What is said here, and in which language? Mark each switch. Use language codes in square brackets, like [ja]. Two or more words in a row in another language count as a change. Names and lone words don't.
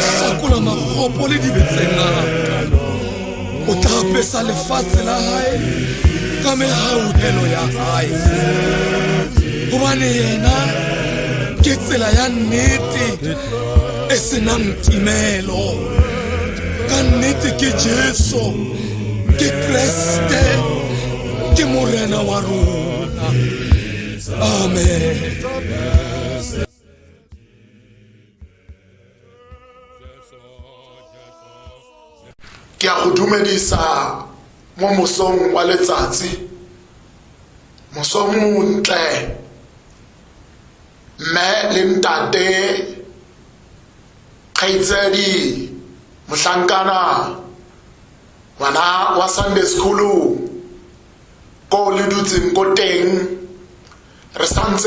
[st] hlakola makgopo le dibe tse ngata o tla apesa lefatshe la hae ka mehaohelo ya hae hobane yena ke tsela ya nnete e senang timelo ka nnete ke Jesu ke Kriste ke morena wa rona amen [tn] ke a go dumedisa mo mosong wa letsatsi mosong montle mme le ntate kgaitsedi mohlankana wana wa [en] Sunday school [tn] ko le dutseng ko teng re santse